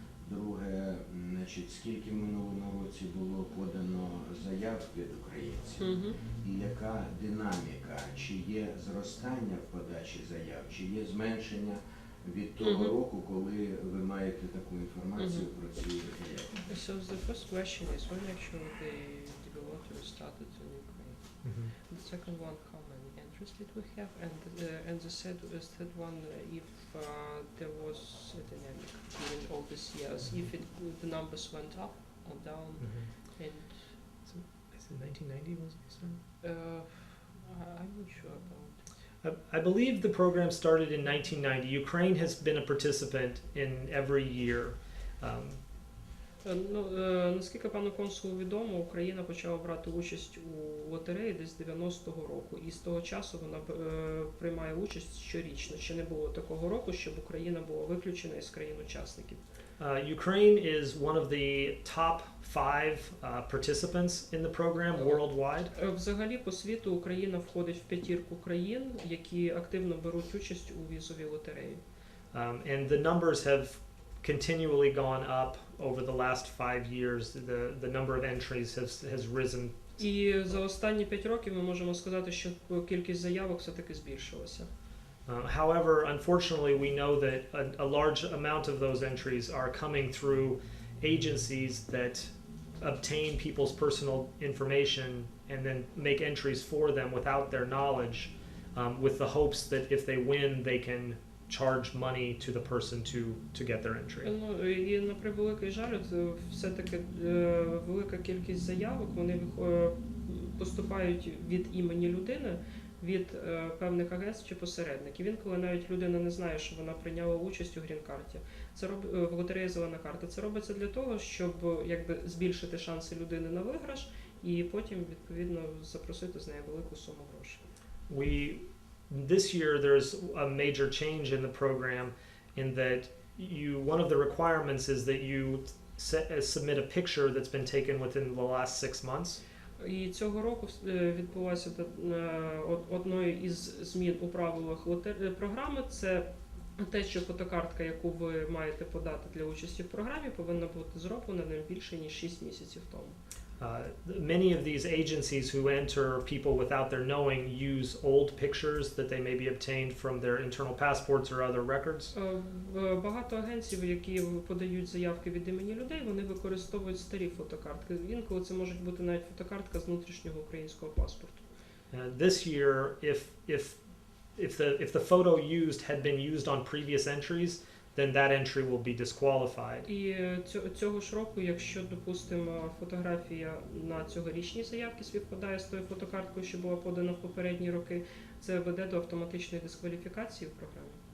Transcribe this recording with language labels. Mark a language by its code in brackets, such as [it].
[uk] Друге, значить, скільки в минулому році було подано заяв від українців? І яка динаміка? Чи є зростання в подачі заяв, чи є зменшення від того року, коли ви маєте таку інформацію про ці заяви? [en] So the first question is when actually the lottery started in Ukraine. The second one, how many entries did we have? And the third one, if there was a dynamic during all these years, if the numbers went up or down, and Is it 1990 was it? I'm not sure about. I believe the program started in 1990. Ukraine has been a participant in every year. [uk] Ну, наскільки пану консулу відомо, Україна почала брати участь у лотереї десь 90-го року, і з того часу вона приймає участь щорічно. Ще не було такого року, щоб Україна була виключена із країн-учасників. [en] Ukraine is one of the top 5 participants in the program worldwide. [uk] Взагалі, по світу Україна входить в п'ятірку країн, які активно беруть участь у візовій лотереї. [en] And the numbers have continually gone up over the last 5 years. The number of entries has risen. [uk] І за останні 5 років ми можемо сказати, що кількість заявок все-таки збільшилася. [en] However, unfortunately, we know that a large amount of those entries are coming through agencies that obtain people's personal information and then make entries for them without their knowledge, with the hopes that if they win, they can charge money to the person to get their entry. [uk] Ну, і на превеликий жаль, все-таки велика кількість заявок, вони поступають від імені людини, від певних агентств чи посередників. Інколи навіть людина не знає, що вона прийняла участь у Грін-Карді. Це в лотереї «Зелена карта». Це робиться для того, щоб якби збільшити шанси людини на виграш і потім, відповідно, запросити з неї велику суму грошей. [en] This year there's a major change in the program in that one of the requirements is that you submit a picture that's been taken within the last 6 months. [uk] І цього року відбулася одною із змін у правилах програми. Це те, що фотокартка, яку ви маєте подати для участі в програмі, повинна бути зроблена не більше, ніж 6 місяців тому. [en] Many of these agencies who enter people without their knowing use old pictures that they may be obtained from their internal passports or other records. [uk] Багато агенцій, які подають заявки від імені людей, вони використовують старі фотокартки. Інколи це може бути навіть фотокартка з внутрішнього українського паспорту. [en] This year, if the photo used had been used on previous entries, then that entry will be disqualified. [uk] І цього ж року, якщо, допустимо, фотографія на цьогорічній заявці співпадає з тою фотокарткою, що була подана в попередні роки, це веде до автоматичної дискваліфікації в програмі.